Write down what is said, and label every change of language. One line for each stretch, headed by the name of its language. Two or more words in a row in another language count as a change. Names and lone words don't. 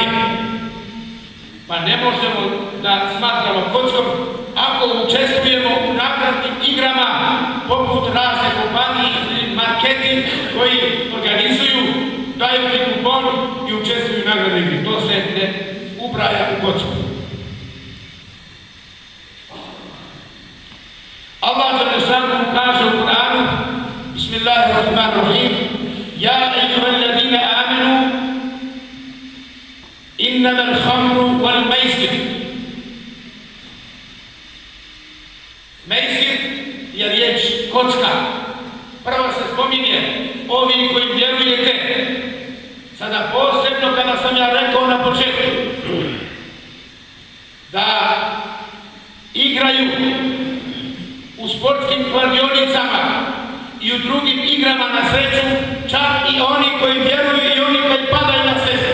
Bosnian: Pa ne možemo da smatramo kockom ako učestvujemo u nagradnim igrama poput razne kompanije ili marketing koji organizuju, daju ti kupon i učestvuju u nagradnoj igri. To se ne ubraja u kocku. Allah Đelešanu kaže u Kur'anu:
Arabic: بسم الله الرحمن الرحيم يا أيها الذين آمنوا إنما الخمر والميسر.
Bosnian: Maisir je riječ kocka. Prvo se spominje ovi koji vjerujete. Sada posebno kada sam ja rekao na početku da igraju u sportskim kladionicama i u drugim igrama na sreću, čak i oni koji vjeruju i oni koji padaju na sreću.